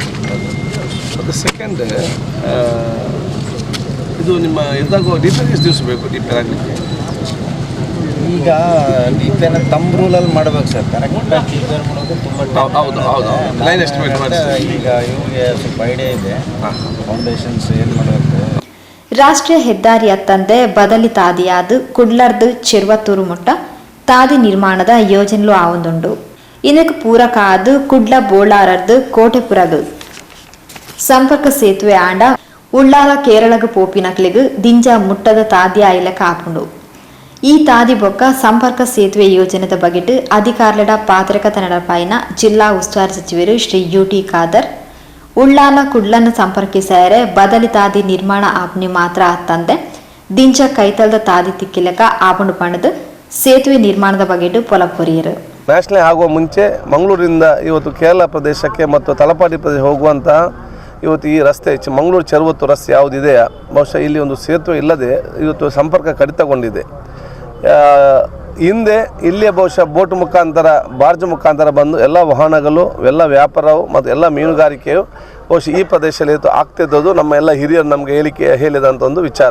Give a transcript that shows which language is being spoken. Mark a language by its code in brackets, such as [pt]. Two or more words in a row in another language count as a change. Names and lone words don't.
[kn] ಮತ್ತು ಸೆಕೆಂಡ್, ಇದು ನಿಮ್ಮ ಇದಾಗುವ ಡಿಪೇರ್ ಎಷ್ಟು ದಿವಸ ಬೇಕು ಡಿಪೇರ್ ಆಗಲಿಕ್ಕೆ? ಈಗ ಡಿಪೇರ್ ತಮ್ಮ ರೂಲಲ್ಲಿ ಮಾಡ್ಬೇಕು ಸರ್. ಕರೆಕ್ಟಾಗಿ ಡಿಪೇರ್ ಮಾಡೋದು ತುಂಬ ಹೌದು [en] line estimate [kn] ಮಾಡಿ. ಈಗ ಇವ್ರಿಗೆ ಸ್ವಲ್ಪ ಐಡಿಯಾ ಇದೆ, ಫೌಂಡೇಶನ್ಸ್ ಏನು ಮಾಡಬೇಕು. [tcy] ರಾಷ್ಟ್ರೀಯ ಹೆದ್ದಾರಿ ಹತ್ತಂದೆ ಬದಲಿ ತಾದಿಯಾದ ಕುಡ್ಲರ್ದು ಚೆರ್ವತ್ತೂರು ಮುಟ್ಟ ತಾದಿ ನಿರ್ಮಾಣದ ಯೋಜನೆಲು ಆವೊಂದುಂಡು. ಇದಕ್ಕೆ ಪೂರಕ ಆದ ಕುಡ್ಲ ಬೋಳಾರದ್ದು ಕೋಟೆಪುರದು ಸಂಪರ್ಕ ಸೇತುವೆ ಆಂಡ ಉಳ್ಳಾಲ ಕೇರಳಗ ಪೋಪಿನಕ್ಲಿಗೂ ದಿಂಜ ಮುಟ್ಟದ ತಾದಿ ಆಯ್ಲಕ ಆಪುಂಡು. ಈ ತಾದಿ ಬೊಕ್ಕ ಸಂಪರ್ಕ ಸೇತುವೆ ಯೋಜನೆದ ಬಗೆಟ್ ಅಧಿಕಾರಿಗಳ ಪಾತ್ರಕತೆ ನಡಪಾಯಿನ ಜಿಲ್ಲಾ ಉಸ್ತುವಾರಿ ಸಚಿವರು ಶ್ರೀ ಯುಟಿ ಖಾದರ್ ಉಳ್ಳಾಲ ಕುಡ್ಲನ್ನು ಸಂಪರ್ಕಿಸರೆ ಬದಲಿ ತಾದಿ ನಿರ್ಮಾಣ ಆಪ್ನಿ ಮಾತ್ರ ಅತ್ತಂದೆ ದಿಂಜ ಕೈತಲ್ದ ತಾದಿ ತಿಕ್ಕಿಲಕ ಆಪುಂಡು ಪಣದು ಸೇತುವೆ ನಿರ್ಮಾಣದ ಬಗೆಟ್ ಪೊಲಪೊರಿಯರು. [kn] ನ್ಯಾಷನಲ್ ಆಗುವ ಮುಂಚೆ ಮಂಗಳೂರಿಂದ ಇವತ್ತು ಕೇರಳ ಪ್ರದೇಶಕ್ಕೆ ಮತ್ತು ತಲಪಾಡಿ ಪ್ರದೇಶ ಹೋಗುವಂಥ ಇವತ್ತು ಈ ರಸ್ತೆ ಮಂಗಳೂರು ಚೆರ್ವತ್ತೂರು ರಸ್ತೆ ಯಾವುದಿದೆಯಾ, ಬಹುಶಃ ಇಲ್ಲಿ ಒಂದು ಸೇತುವೆ ಇಲ್ಲದೆ ಇವತ್ತು ಸಂಪರ್ಕ ಕಡಿತಗೊಂಡಿದೆ. ಹಿಂದೆ ಇಲ್ಲಿಯ ಬಹುಶಃ ಬೋಟ್ ಮುಖಾಂತರ ಬಾರ್ಜ್ ಮುಖಾಂತರ ಬಂದು ಎಲ್ಲ ವಾಹನಗಳು, ಎಲ್ಲ ವ್ಯಾಪಾರವು ಮತ್ತು ಎಲ್ಲ ಮೀನುಗಾರಿಕೆಯು ಬಹುಶಃ ಈ ಪ್ರದೇಶದಲ್ಲಿ ಆಗ್ತಿದ್ದದು ನಮ್ಮ ಎಲ್ಲ ಹಿರಿಯರು ನಮಗೆ ಹೇಳಿದಂಥ ಒಂದು ವಿಚಾರ.